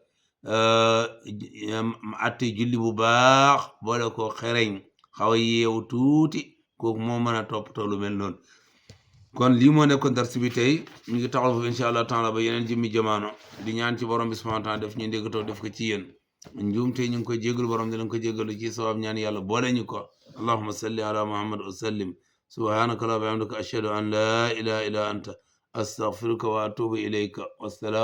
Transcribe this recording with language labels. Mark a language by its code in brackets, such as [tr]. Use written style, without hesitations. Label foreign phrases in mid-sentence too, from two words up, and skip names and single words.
[wo] atte julli bu baax boole ko xereñ xaw a yeewu tuuti kooku moo mën a toppatoo lu mel noonu kon lii moo nekkoon dars bi tey ñu ngi taxaw foofu [ar] إن شاء الله تعالى [wo] ba yeneen jëmmi jamaano di ñaan ci borom bi [ar] سبحانه وتعالى [wo] def ñu ndéggatoo def ko ci yéen njuum tey ñu ngi koy jégalu borom dinañ ko jégalu ci sabab ñaan yàlla boole ñu ko [ar] اللهم صل على محمد وسلم سبحانك لا بحمدك أشهد أن لا إله إلا أنت أستغفرك وأتوب إليك والسلام